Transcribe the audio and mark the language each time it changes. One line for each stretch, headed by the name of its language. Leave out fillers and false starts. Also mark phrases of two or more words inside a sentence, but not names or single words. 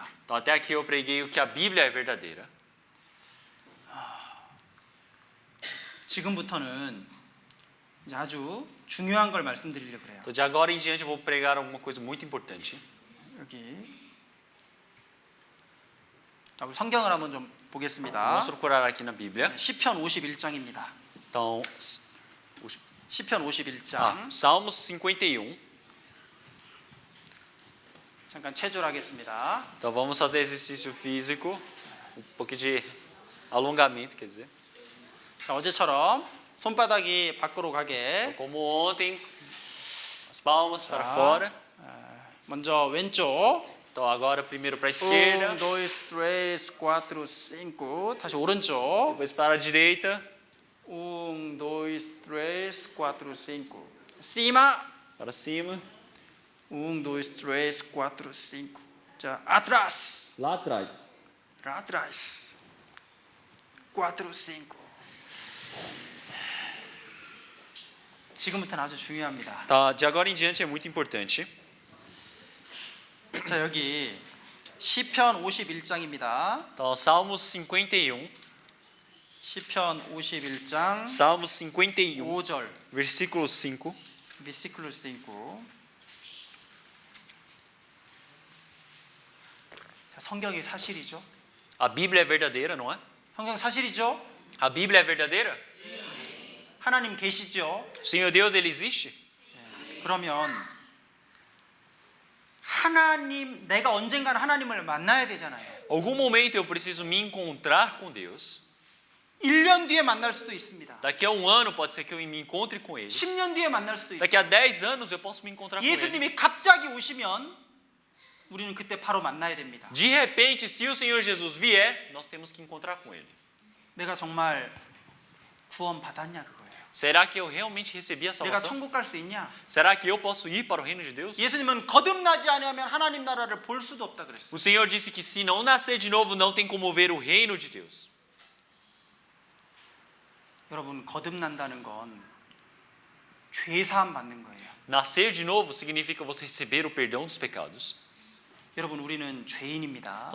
Portuguese: Então, até aqui eu preguei o que a Bíblia é verdadeira.
Korean: 지금부터는 이제 아주 중요한 걸 말씀드리려고 그래요.
Portuguese: Então, de agora em diante eu vou pregar alguma coisa muito importante.
Korean: 여기 자, 우리 성경을 한번 좀 보겠습니다.
Portuguese: Vamos procurar aqui na Bíblia.
Korean: 시편 51장입니다.
Portuguese: Então,
Korean: 시편 51장
Portuguese: Salmos 51.
Korean: 잠깐 체조하겠습니다.
Portuguese: Então vamos fazer exercício físico, um pouquinho de alongamento, quer dizer.
Korean: 자, 어제처럼 손바닥이 밖으로 가게.
Portuguese: Como ontem, as palmas para
Korean: 자,
Portuguese: fora.
Korean: 먼저 왼쪽.
Portuguese: Então agora primeiro para a esquerda, 1, 2, 3, 4, 5.
Korean: 다시 오른쪽.
Portuguese: depois para a direita, 1, 2, 3, 4, 5. Cima. para cima, 1, 2, 3, 4, 5. 자, atrás. lá atrás. Atrás. 4, 5.
Korean: 지금부터는 아주 중요합니다.
Portuguese: Tá, de agora em diante é muito importante.
Korean: 자, 여기 시편 51장입니다.
Portuguese: Então, Salmos 51,
Korean: 시편 51장
Portuguese: Salmos 51,
Korean: 5절
Portuguese: versículo 5. versículo 5.
Korean: 자, 성경이 사실이죠?
Portuguese: A Bíblia é verdadeira, não é?
Korean: 성경 사실이죠?
Portuguese: A Bíblia é verdadeira?
Korean: 하나님 계시죠?
Portuguese: O Senhor Deus, ele existe?
Korean: 그러면 하나님 내가 언젠가는 하나님을 만나야 되잖아요.
Portuguese: Algum momento eu preciso me encontrar com Deus.
Korean: 1년 뒤에 만날 수도 있습니다.
Portuguese: Daqui a um ano pode ser que eu me encontre com Ele.
Korean: 10년 뒤에 만날 수도 있어요.
Portuguese: Daqui a 10 anos eu posso me encontrar com Ele.
Korean: 예수님이 갑자기 오시면 우리는 그때 바로 만나야 됩니다.
Portuguese: De repente, se o Senhor Jesus vier, nós temos que encontrar com Ele.
Korean: 내가 정말 구원 받았냐 그거예요.
Portuguese: Será que eu realmente recebi a
Korean: 내가
Portuguese: salvação?
Korean: 천국 갈 수 있냐?
Portuguese: Será que eu posso ir para o reino de Deus?
Korean: 예수님은 거듭나지 않으면 하나님 나라를 볼 수도 없다 그랬어요.
Portuguese: O Senhor disse que se não nascer de novo, não tem como ver o reino de Deus.
Korean: 여러분 거듭난다는 건 죄 사함 받는 거예요.
Portuguese: Nascer de novo significa você receber o perdão dos pecados.
Korean: 여러분 우리는 죄인입니다.